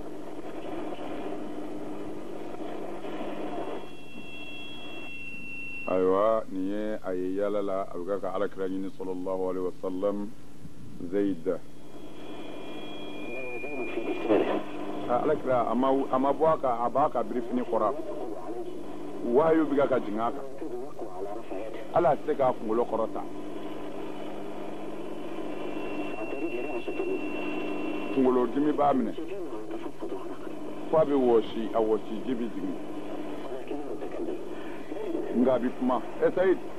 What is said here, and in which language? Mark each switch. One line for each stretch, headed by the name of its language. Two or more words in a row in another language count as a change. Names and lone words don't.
Bambara: ayiwa nin ye a ye yala la a bɛ ka alakira ɲini
Arabic: صلى الله عليه وسلم
Bambara: Zaid alakira a ma bɔ a b'a ka birifini kɔrɔ wahayu bɛ ka jigin a kan ala tɛ se k'a kunkolo kɔrɔ ta kunkolo dimi b'a minɛ fo a bɛ wɔsi a wɔsi ji bɛ jigin nka a bɛ kuma Sayid